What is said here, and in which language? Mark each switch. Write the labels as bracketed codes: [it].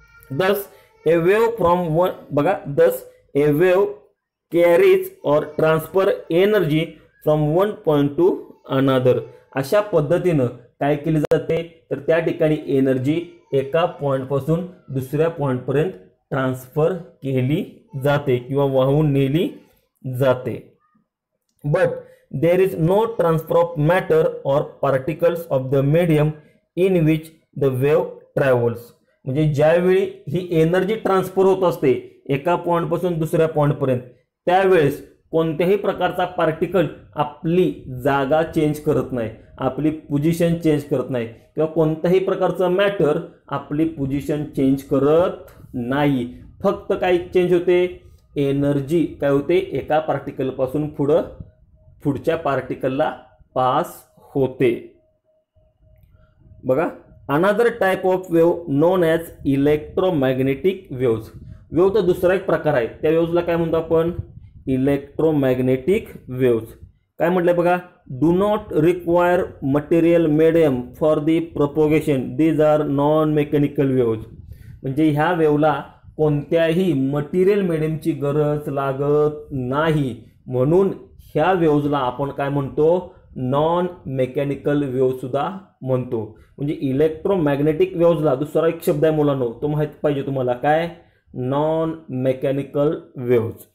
[en] Thus a wave from one, बघा, thus a wave carries or transfer energy from one point to another. [mr] अशा पद्धतीनं काय केली जाते, तर त्या ठिकाणी एनर्जी एका पॉइंटपासून दुसऱ्या पॉइंटपर्यंत ट्रान्सफर केली जाते किंवा वाहून नेली जाते. [en] But there is no transfer of matter or particles of the medium in which the wave travels. [mr] म्हणजे ज्यावेळी ही एनर्जी ट्रान्सफर होत असते एका पॉइंटपासून दुसऱ्या पॉइंटपर्यंत, त्यावेळेस कोणत्याही प्रकारचा पार्टिकल आपली जागा चेंज करत नाही, आपली पोझिशन चेंज करत नाही, किंवा कोणत्याही प्रकारचं मॅटर आपली पोझिशन चेंज करत नाही. फक्त काय चेंज होते, एनर्जी काय होते, एका पार्टिकलपासून पुढच्या पार्टिकलला पास होते. [en] बघा, another type of wave known as electromagnetic waves. [mr] Wave तर दुसरा एक प्रकार आहे, त्या वेव्हजला काय म्हणतो आपण, इलेक्ट्रोमॅग्नेटिक वेव्ज. काय म्हटलंय बघा, [en] Do not require material medium for the propagation, these are non mechanical waves. [mr] म्हणजे ह्या वेव्हला कोणत्याही मटेरियल मीडियमची गरज लागत नाही, म्हणून ह्या वेव्हजला आपण काय म्हणतो, नॉन मेकॅनिकल वेव्ह सुद्धा म्हणतो. म्हणजे इलेक्ट्रोमॅग्नेटिक वेव्हजला दुसरा एक शब्द आहे मुलांनो, तो माहित पाहिजे तुम्हाला, काय, नॉन मेकॅनिकल वेव्हज.